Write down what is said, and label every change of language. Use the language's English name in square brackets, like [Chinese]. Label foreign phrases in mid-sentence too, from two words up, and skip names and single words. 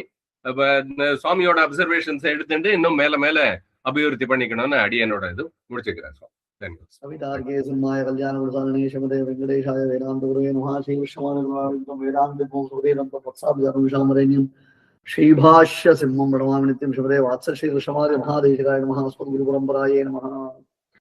[Tamil] சுவாமியோட அப்சர்வேஷன்ஸ் எடுத்துட்டு இன்னும் மேல மேல அபிவிருத்தி பண்ணிக்கணும்னு அடியனோட இது முடிச்சுக்கிறேன். [Sanskrit] வேதாந்த श्रीभाष्य सिंहं प्रणमामि नित्यं शुभदे वात्सश्री कृष्णमार्य महादेशिकाय नमः अस्मद्गुरुपरम्परायै नमः।